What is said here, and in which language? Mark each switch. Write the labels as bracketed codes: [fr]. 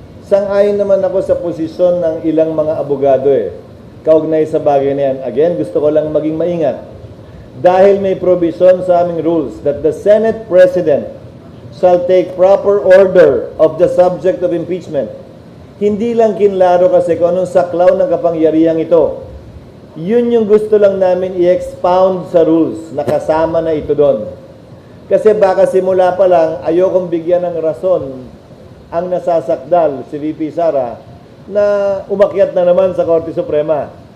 [tl] Sang-ayon naman ako sa posisyon ng ilang mga abogado kaugnay sa bagay na yan. Again, gusto ko lang maging maingat. Dahil may provision sa aming rules [en] that the Senate President shall take proper order of the subject of impeachment. [tl] Hindi lang kinlaro kasi kung anong saklaw ng kapangyarihang ito. Yun yung gusto lang namin i-expound sa rules. Nakasama na ito doon. Kasi baka simula pa lang, ayokong bigyan ng rason ang nasasakdal, si VP Sara, na umakyat na naman sa Korte Suprema.